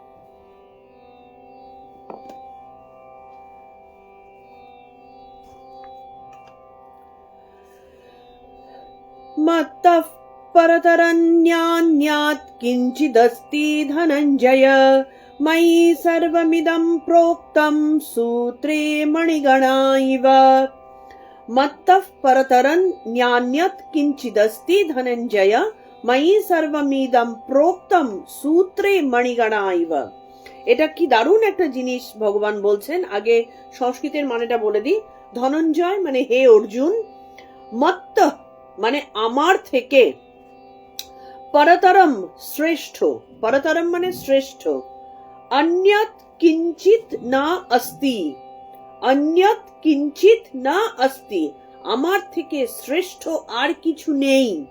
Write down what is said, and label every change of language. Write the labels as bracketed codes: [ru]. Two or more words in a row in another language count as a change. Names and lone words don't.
[sa] মত্তঃ পরতরন্যান্যাৎ কিঞ্চিদস্তি ধনঞ্জয় ময়ি সর্বমিদং প্रोक्तं सूत्रे मणिगणा इव। मत्तः परतरन्यान्यत् किंचिदस्ति धनंजय मयि सर्वमिदं प्रोक्तं सूत्रे मणिगणा इव। [bn] এটা কি দারুণ একটা জিনিস ভগবান বলছেন। আগে সংস্কৃতের মানেটা বলে দিই। ধনঞ্জয় মানে হে অর্জুন, মত্ত মানে আমার থেকে, পরতরম শ্রেষ্ঠ, পরতরম মানে শ্রেষ্ঠ, [sa] অন্যত কিঞ্চিত না অস্তি, অন্যত কিঞ্চিত না অস্তি, [bn] আমার থেকে শ্রেষ্ঠ আর কিছু নেই।